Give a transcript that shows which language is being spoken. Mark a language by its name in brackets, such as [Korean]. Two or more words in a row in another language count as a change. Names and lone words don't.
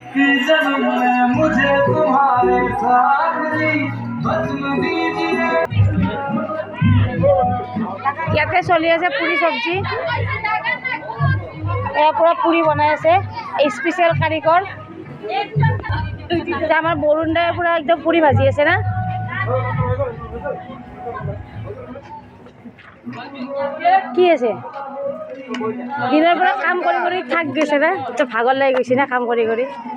[Hindi] कि जन्म में मुझे तुम्हारे साथ ही बचन दीजिए। [Assamese] ইয়াতে চলি আছে পুৰি চব্জি এয়া পুৰা পুৰি বনাই আছে স্পেচিয়েল কাৰিকৰ আমাৰ বৰুণ দাই পুৰা একদম পুৰি ভাজি আছে না কি আছে দিনৰ পৰা কাম কৰি কৰি থাক গৈছে না তো ভাগৰ লাগি গৈছে না কাম কৰি কৰি